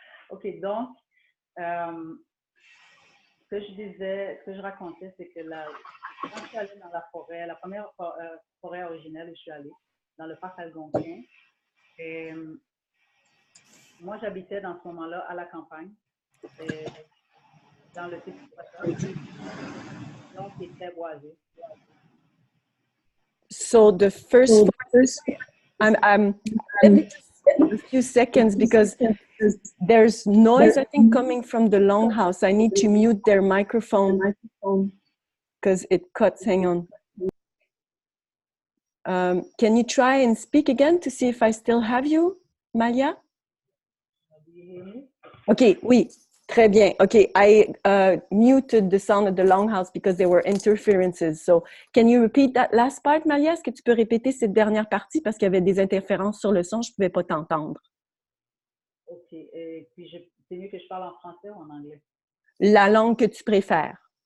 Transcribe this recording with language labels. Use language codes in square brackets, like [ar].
[fr] OK, donc, ce que je disais, ce que je racontais, c'est que quand je suis allée dans la forêt, la première forêt originelle où je suis allée, dans le parc algonquin, et moi, j'habitais dans ce moment-là à la campagne, et dans le Témiscouata, donc il était boisé. [en] So the first, I'm a few seconds because there's noise, I think, coming from the longhouse. I need to mute their microphone because it cuts. Hang on. Can you try and speak again to see if I still have you, Malia? Okay, [fr] oui, très bien. [en] Okay, I muted the sound of the longhouse because there were interferences. So, can you repeat that last part, Malia? [fr] Est-ce que tu peux répéter cette dernière partie parce qu'il y avait des interférences sur le son, je ne pouvais pas t'entendre. OK, et puis c'est mieux que je parle en français ou en anglais? La langue que tu préfères.